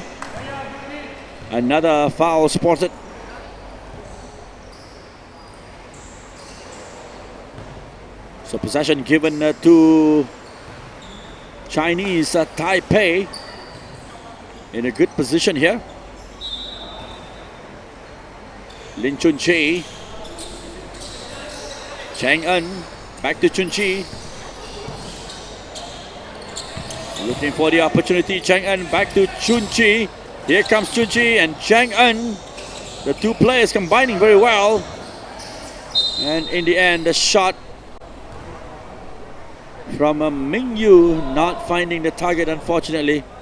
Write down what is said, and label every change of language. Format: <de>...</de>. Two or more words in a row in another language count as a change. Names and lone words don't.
<en>Another foul spotted. So possession given to Chinese Taipei. In a good position here. Lin Chunchi. Chang-en. Back to Chunchi. Looking for the opportunity. Chang-en back to Chunchi. Here comes Chunchi and Chang-en. The two players combining very well. And in the end, the shot from Ming Yu not finding the target, unfortunately.</en>